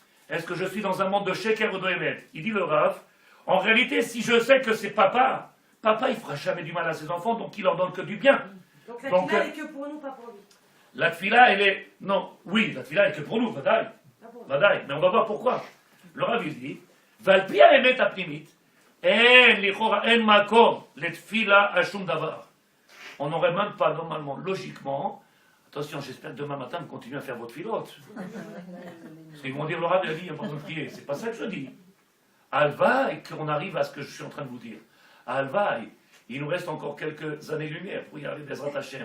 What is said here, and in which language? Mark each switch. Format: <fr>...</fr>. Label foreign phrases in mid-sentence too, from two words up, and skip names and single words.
<fr>Est-ce que je suis dans un monde de sheker ou de émet? Il dit le Rav, en réalité, si je sais que c'est papa, papa il fera jamais du mal à ses enfants, donc il leur donne que du bien. Donc la Donc, finale est que pour nous, pas pour lui. La tfila, elle est... Non, oui, la tfila est que pour nous, vadaï. Pas pour lui. Vadaï, mais on va voir pourquoi. Le Rav il dit,</fr> <he>Valpi האמת הפנימית, אין לכאורה, אין מקום לתפילה על שום דבר.</he> <fr>On n'aurait même pas normalement, logiquement, attention, j'espère que demain matin vous continuez à faire votre filote. Parce qu'ils vont dire, le Rav il a dit, il n'y a pas besoin de prier. C'est pas ça que je dis. Alva, et qu'on arrive à ce que je suis en train de vous dire. Alva, il nous reste encore quelques années-lumière pour y arriver,</fr> <he>בעזרת השם.</he>